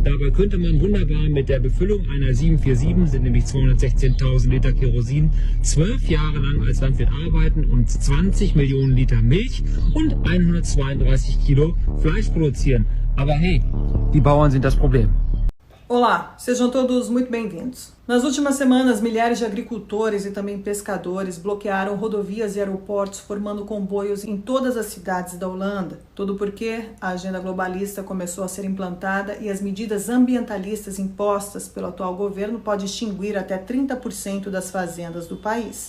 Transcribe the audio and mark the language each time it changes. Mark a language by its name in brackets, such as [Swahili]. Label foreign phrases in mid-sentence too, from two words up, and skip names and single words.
[German] Dabei könnte man wunderbar mit der Befüllung einer 747, sind nämlich 216.000 Liter Kerosin, 12 Jahre lang als Landwirt arbeiten und 20 Millionen Liter Milch und 132 Kilo Fleisch produzieren. Aber hey, die Bauern sind das Problem. [Portuguese] Olá, sejam todos muito bem-vindos. Nas últimas semanas, milhares de agricultores e também pescadores bloquearam rodovias e aeroportos, formando comboios em todas as cidades da Holanda. Tudo porque a agenda globalista começou a ser implantada e as medidas ambientalistas impostas pelo atual governo podem extinguir até 30% das fazendas do país.